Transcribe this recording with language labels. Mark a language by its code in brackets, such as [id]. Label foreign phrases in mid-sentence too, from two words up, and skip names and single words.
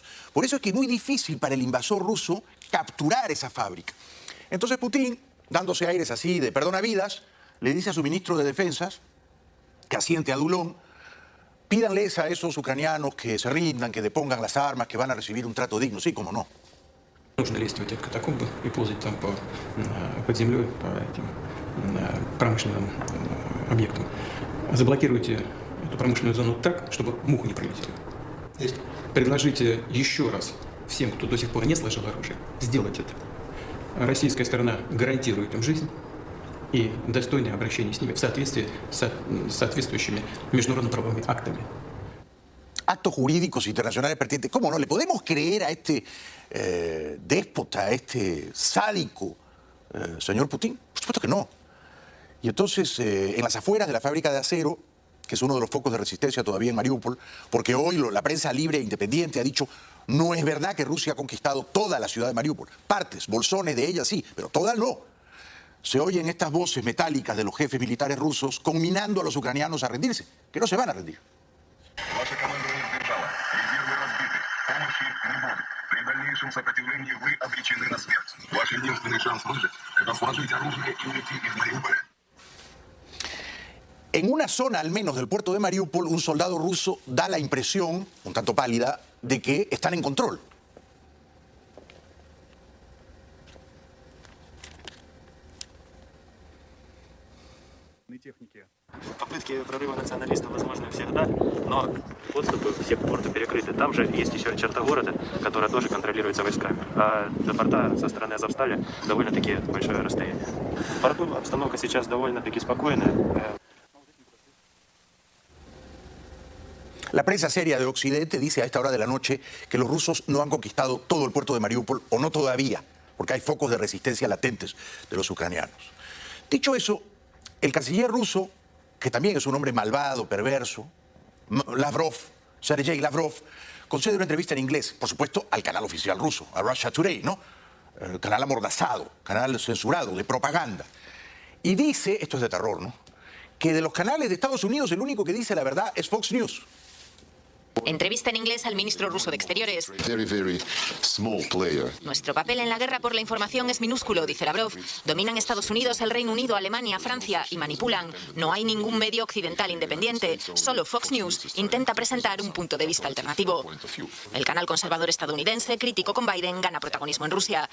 [es] Por eso es que es muy difícil para el invasor ruso capturar esa fábrica. Entonces Putin, dándose aires así de perdonavidas, le dice a su ministro de Defensas, que asiente adulón, pídanles a esos ucranianos que se rindan, que depongan las armas, que van a recibir un trato digno. Sí, cómo no. [ru] Нужно лезть в эти катакомбы и ползать там под землей, по этим промышленным объектам. Заблокируйте эту промышленную зону так, чтобы муха не пролетела. Предложите еще раз всем, кто до сих пор не сложил оружие, сделать это. Российская сторона гарантирует им жизнь и достойное обращение с ними в соответствии с соответствующими международно-правовыми актами. [es] Actos jurídicos internacionales pertinentes. ¿Cómo no? ¿Le podemos creer a este déspota, a este sádico señor Putin? Por supuesto que no. Y entonces, en las afueras de la fábrica de acero, que es uno de los focos de resistencia todavía en Mariupol, porque hoy la prensa libre e independiente ha dicho no es verdad que Rusia ha conquistado toda la ciudad de Mariupol. Partes, bolsones de ella sí, pero todas no. Se oyen estas voces metálicas de los jefes militares rusos conminando a los ucranianos a rendirse, que no se van a rendir. [ru] Ваша команда не сбежала. Резервы разбиты. Помощи не будет. При дальнейшем сопротивлении вы обречены на смерть. Ваш единственный шанс выжить – это сложить оружие и уйти из Мариуполя. [es] En una zona al menos del puerto de Mariupol, un soldado ruso da la impresión, un tanto pálida, de que están en control. [ru] Попытки прорыва националистов возможны всегда, но подступы все к порту перекрыты. Там же есть еще черта города, которая тоже контролируется войсками. А до порта со стороны Азовстали довольно-таки большое расстояние. В порту обстановка сейчас довольно-таки спокойная. [es] La prensa seria de Occidente dice a esta hora de la noche que los rusos no han conquistado todo el puerto de Mariupol, o no todavía, porque hay focos de resistencia latentes de los ucranianos. Dicho eso, el canciller ruso, que también es un hombre malvado, perverso, Lavrov, Sergei Lavrov, concede una entrevista en inglés, por supuesto, al canal oficial ruso, a Russia Today, ¿no? Canal amordazado, canal censurado, de propaganda. Y dice, esto es de terror, ¿no?, que de los canales de Estados Unidos el único que dice la verdad es Fox News. Entrevista en inglés al ministro ruso de Exteriores. [en] Very small player. [es] Nuestro papel en la guerra por la información es minúsculo, dice Lavrov. Dominan Estados Unidos, el Reino Unido, Alemania, Francia y manipulan. No hay ningún medio occidental independiente. Solo Fox News intenta presentar un punto de vista alternativo. El canal conservador estadounidense, crítico con Biden, gana protagonismo en Rusia.